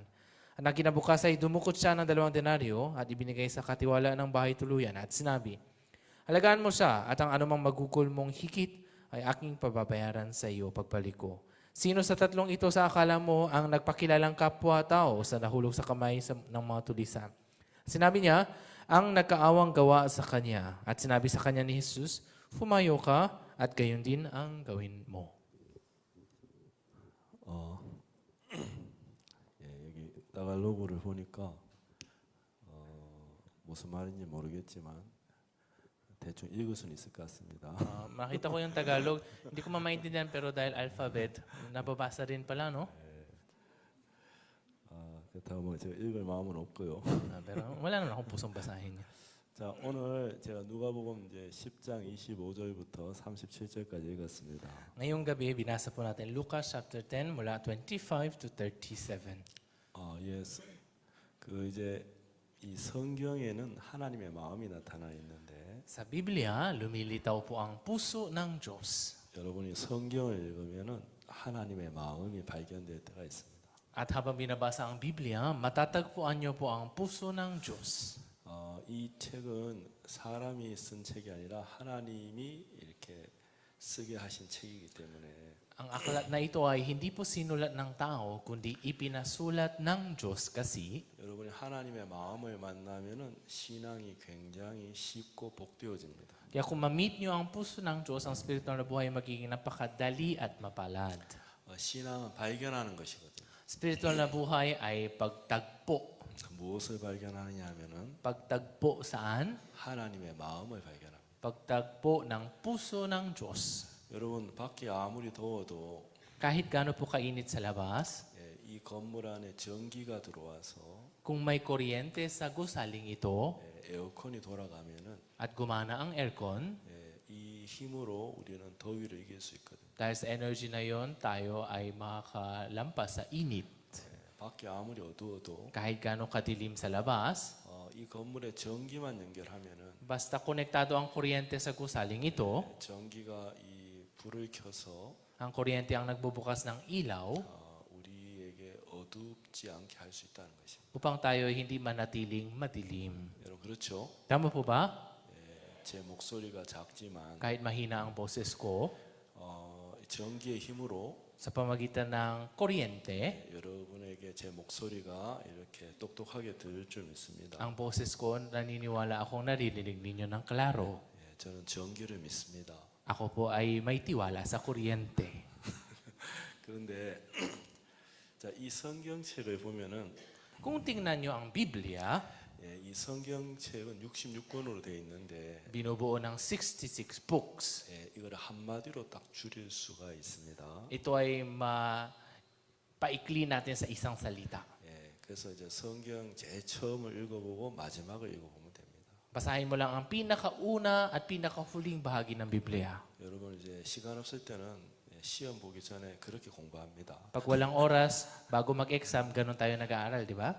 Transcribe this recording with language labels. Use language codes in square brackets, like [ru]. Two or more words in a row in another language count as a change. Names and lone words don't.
[tl] At nang kinabukas ay dumukot siya ng 2 denaryo at ibinigay sa katiwala ng bahay tuluyan at sinabi, alagaan mo siya at ang anumang magugol mong higit ay aking pababayaran sa iyo pagbalik ko. Sino sa tatlong ito sa akala mo ang nagpakilalang kapwa-tao sa nahulog sa kamay ng mga tulisan? Sinabi niya, ang nagkaawang gawa sa kanya. At sinabi sa kanya ni Jesus, humayo ka at gayon din ang gawin mo. [ko] 여기 따갈록어를 보니까 무슨 말인지 모르겠지만 대충 읽을 수는 있을 것 같습니다. [tl] Makita ko yung Tagalog. Hindi ko mamaintindihan pero dahil alphabet, nababasa rin pala, no? [ko] 그렇다고 뭐 제가 읽을 마음은 없고요. [tl] Pero wala naman akong pusong basahin niya. [ko] 자, 오늘 제가 누가복음 이제 10장 25절부터 37절까지 읽었습니다. [tl] Ngayong gabi, binasa po natin Lucas chapter 10 mula 25 to 37. [ko] 그 이제 이 성경에는 하나님의 마음이 나타나 있는데 [tl] Sa Biblia, lumilitaw po ang puso ng Diyos. [ko] 여러분이 성경을 읽으면은 하나님의 마음이 발견될 때가 있습니다. [tl] At habang binabasa ang Biblia, matatagpuan niyo po ang puso ng Diyos. [ko] 이 책은 사람이 쓴 책이 아니라 하나님이 이렇게 쓰게 하신 책이기 때문에 [tl] Ang aklat na ito ay hindi po sinulat ng tao, kundi ipinasulat ng Diyos kasi [ko] 여러분이 하나님의 마음을 만나면은 신앙이 굉장히 쉽고 복되어집니다. [tl] kaya kung ma-meet niyo ang puso ng Diyos, ang spiritual na buhay magiging napakadali at mapalad. [ko] 신앙은 발견하는 것이거든요. [tl] Spiritual na buhay ay pagtagpo. [ko] 무엇을 발견하느냐 하면은 [tl] Pagtagpo saan? [ko] 하나님의 마음을 발견합니다. [tl] Pagtagpo ng puso ng Diyos. [ko] 여러분 밖에 아무리 더워도 [tl] Kahit gaano po kainit sa labas, [ko] 이 건물 안에 전기가 들어와서 [tl] kung may kuryente sa gusaling ito [ko] 에어컨이 돌아가면은 [tl] at gumana ang aircon, [ko] 이 힘으로 우리는 더위를 이길 수 있거든요. [tl] dahil sa energy na yon, tayo ay makakalampas sa init. [ko] 밖에 아무리 어두워도 [tl] Kahit gaano kadilim sa labas, [ko] 이 건물에 전기만 연결하면은 [tl] basta konektado ang kuryente sa gusaling ito, [ko] 전기가 이 불을 켜서 [tl] ang kuryente ang nagbubukas ng ilaw [ko] 우리에게 어둡지 않게 할 수 있다는 것입니다. [tl] upang tayo hindi manatiling madilim. [ko] 여러분 그렇죠? [tl] Tama po ba? [ko] 제 목소리가 작지만 [tl] Kahit mahina ang boses ko, [ko] 전기의 힘으로 [tl] sa pamagitan ng kuryente, [ko] 여러분에게 제 목소리가 이렇게 똑똑하게 들릴 줄 믿습니다. [tl] ang boses ko, naniniwala akong naririnig ninyo ng klaro. [ko] 예, 저는 전기를 믿습니다. [tl] Ako po ay may tiwala sa kuryente. [ko] 그런데 자, 이 성경책을 보면은 [tl] Kung tingnan nyo ang Biblia, [ko] 예, 이 성경책은 66권으로 되어 있는데 [tl] binubuo ng 66 books. [ko] 예, 이걸 한마디로 딱 줄일 수가 있습니다. [tl] Ito ay paikli natin sa isang salita. [ko] 예, 그래서 이제 성경 제일 처음을 읽어보고 마지막을 읽어보면 됩니다. [tl] Basahin mo lang ang pinakauna at pinakahuling bahagi ng Biblia. [ko] 여러분 이제 시간 없을 때는 예, 시험 보기 전에 그렇게 공부합니다. [tl] Pag walang oras, bago mag-exam, ganun tayo nag-aaral, di ba?